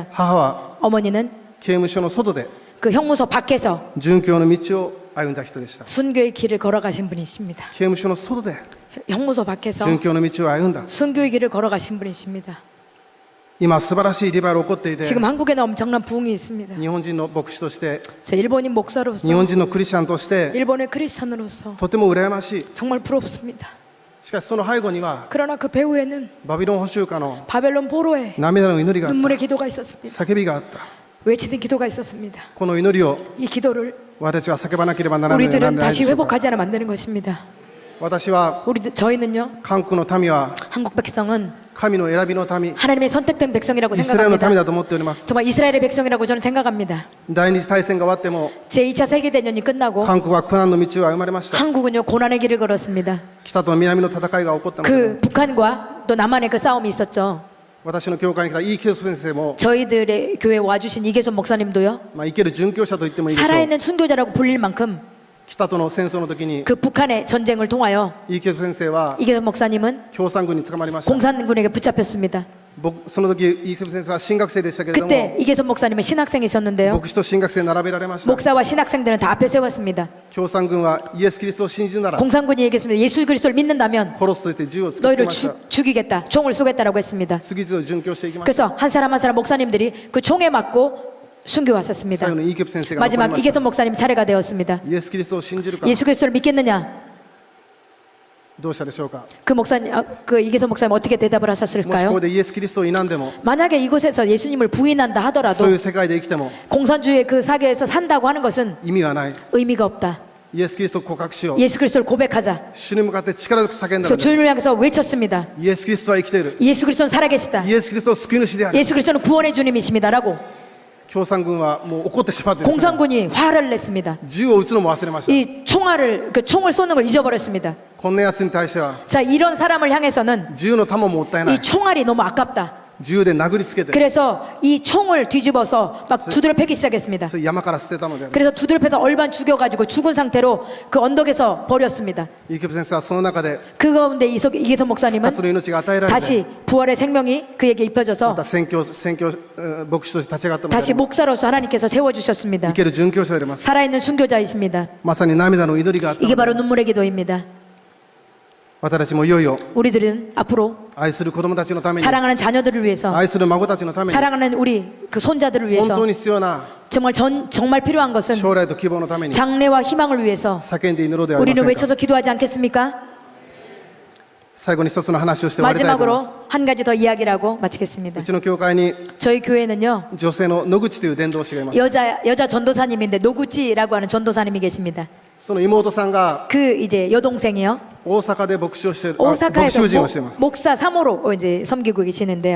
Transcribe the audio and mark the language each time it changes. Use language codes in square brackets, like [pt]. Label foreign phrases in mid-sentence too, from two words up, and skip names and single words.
[ja] 母は [ko] 어머니는 [ja] 刑務所の外で [ko] 그 형무소 밖에서 [ja] 殉教の道を歩んだ人でした [ko] 순교의 길을 걸어가신 분이십니다. [ja] 刑務所の外で [ko] 형무소 밖에서 [ja] 殉教の道を歩んだ [ko] 순교의 길을 걸어가신 분이십니다. [ja] 今素晴らしいリバイバル起こっていて [ko] 지금 한국에는 엄청난 부흥이 있습니다. [ja] 日本人の牧師として [ko] 저 일본인 목사로서 [ja] 日本人のクリスチャンとして [ko] 일본의 크리스찬으로서 [ja] とても羨ましい [ko] 정말 부럽습니다. [ja] しかしその背後には [ko] 그러나 그 배후에는 [ja] バビロン捕囚家の [ko] 바벨론 포로의 [ja] 涙の祈りがあっ [ko] 눈물의 기도가 있었습니다. [ja] た叫びがあった [ko] 외치는 기도가 있었습니다. [ja] この祈りを [ko] 이 기도를 [ja] 私は叫ばなければならないので [ko] 우리들은 [ja] はないで [ko] 다시 [ja] しょうか [ko] 회복하지 않아 만드는 것입니다. [ja] 私は [ko] 저희는요, [ja] 韓国の民は [ko] 한국 백성은 [ja] 神の選びの民 [ko] 하나님의 선택된 백성이라고 [ja] イスラエルの民 [ko] 생각합니다. [ja] だと思っております [ko] 정말 이스라엘의 백성이라고 저는 생각합니다. [ja] 第二次大戦が終わっても [ko] 제2차 세계대전이 끝나고 [ja] 韓国は苦難の道を歩まれました [ko] 한국은요 고난의 길을 걸었습니다. [ja] 北と南の戦いが起こったので [ko] 그 북한과 또 남한의 그 싸움이 있었죠. [ja] 私の教会に来たイーケル先生も [ko] 저희들의 교회에 와주신 이계선 목사님도요, [ja] 生ける殉教者と言ってもいいでしょう [ko] 살아있는 순교자라고 불릴 만큼 [ja] 北との戦争の時に [ko] 그 북한의 전쟁을 통하여 [ja] イーケル先生は [ko] 이계선 목사님은 [ja] 共産軍に捕まりました [ko] 공산군에게 붙잡혔습니다. [ja] その時イーケル先生は新学生でしたけれども [ko] 그때 이계선 목사님은 신학생이셨는데요. [ja] 牧師と新学生並べられました [ko] 목사와 신학생들은 다 앞에 세웠습니다. [ja] 共産軍はイエス・キリストを信じるなら [ko] 공산군이 얘기했습니다. 예수 그리스도를 믿는다면 [ja] 殺すと言って銃を突きつけ [ko] 너희를 [ja] ました [ko] 죽이겠다. 총을 쏘겠다라고 했습니다. [ja] 次々と殉教していきました [ko] 그래서 한 사람 한 사람 목사님들이 그 총에 맞고 순교 왔었습니다. [ja] 最後のイーケル先生が残り [ko] 마지막 [ja] ました [ko] 이계선 목사님 차례가 되었습니다. [ja] イエス・キリストを信じるか [ko] 예수 그리스도를 믿겠느냐? [ja] どうしたでしょうか [ko] 그 목사님, 그 이계선 목사님 어떻게 대답을 [ja] もしこ [ko] 하셨을까요? [ja] こでイエス・キリストを否んでも [ko] 만약에 이곳에서 예수님을 부인한다 [ja] そう [ko] 하더라도 [ja] いう世界で生きても [ko] 공산주의 그 사회에서 산다고 하는 것은 [ja] 意味はない [ko] 의미가 없다. [ja] イエス・キリストを告白しよう [ko] 예수 그리스도를 고백하자. [ja] 主に向かって力強く叫んだ [ko] 그래서 [ja] ので [ko] 주님을 향해서 외쳤습니다. [ja] イエス・キリストは生きている [ko] 예수 그리스도는 살아계시다. [ja] イエス・キリストは救い主である [ko] 예수 그리스도는 구원의 주님이십니다라고 [ja] 共産軍はもう怒ってしまってですね [ko] 공산군이 화를 냈습니다. [ja] 銃を撃つのも忘れました [ko] 이 총알을 그 총을 쏘는 걸 잊어버렸습니다. [ja] こんな奴に対しては [ko] 자, 이런 사람을 향해서는 [ja] 銃の弾ももったいな [ko] 이 [ja] い [ko] 총알이 너무 아깝다. [ja] 銃で殴りつけて [ko] 그래서 이 총을 뒤집어서 막 두드려 패기 시작했습니다. [ja] それ山から捨てたのである [ko] 그래서 두드려 패서 얼반 죽여가지고 죽은 상태로 그 언덕에서 버렸습니다. [ja] イーケル先生はその中で [ko] 그 가운데 이계선 목사님은 [ja] 2 つの命が与えられて [ko] 다시 부활의 생명이 그에게 [ja] ま [ko] 입혀져서 [ja] た宣教牧師として立ち上がったのであ [ko] 다시 [ja] ります [ko] 목사로서 하나님께서 세워주셨습니다. [ja] 生ける殉教者であります [ko] 살아있는 순교자이십니다. [ja] まさに涙の祈りがあった [ko] 이게 [ja] ので [ko] 바로 눈물의 기도입니다. [ja] 私たちもいよいよ [ko] 우리들은 앞으로 [ja] 愛する子供たちのために [ko] 사랑하는 자녀들을 위해서 [ja] 愛する孫たちのために [ko] 사랑하는 우리 그 손자들을 [ja] 本 [ko] 위해서 [ja] 当に必要な [ko] 정말 필요한 것은 [ja] 将来と希望のために [ko] 장래와 희망을 위해서 [ja] 叫んで祈ろうではありま [ko] 우리는 [ja] せんか [ko] 외쳐서 기도하지 않겠습니까? [ja] 最後に一つの話をして終わりたいと思います [ko] 마지막으로 한 가지 더 이야기를 하고 마치겠습니다. [ja] うちの教会に [ko] 저희 교회는요, [ja] 女性の野口という伝道師がいます [ko] 여자 전도사님인데 노구치라고 하는 전도사님이 계십니다. [ja] その妹さんが [ko] 그 이제 여동생이요, [ja] 大阪で牧師をしている牧 [ko] 오사카에서 [ja] 師夫人をしています [ko] 목사 3호로 이제 섬기고 계시는데요.